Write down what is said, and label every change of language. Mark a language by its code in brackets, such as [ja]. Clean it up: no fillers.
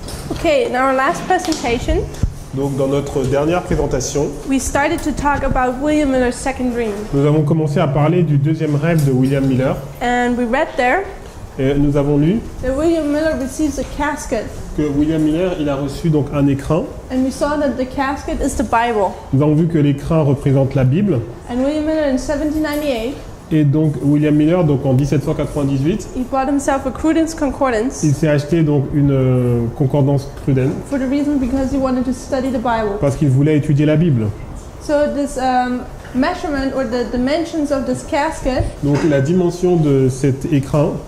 [en] Okay, in our last presentation, [fr] Donc dans notre dernière présentation, [en] we started to talk about William Miller's second dream. [fr] nous avons commencé à parler du deuxième rêve de William Miller. [en] And we read there [fr] Et nous avons lu [en] that William Miller receives a casket. [fr] que William Miller il a reçu donc un écrin. [en] And we saw that the casket is the Bible. [fr] Nous avons vu que l'écrin représente la Bible. [en] And William Miller in 1798, [fr] Et donc William Miller, donc en 1798, [en] he bought himself a Cruden's Concordance [fr] il s'est acheté donc une concordance Cruden [en] for the reason because he wanted to study the Bible. [fr] parce qu'il voulait étudier la Bible. [en] So this measurement or the dimensions of this casket [fr] Donc la dimension de cet écrin,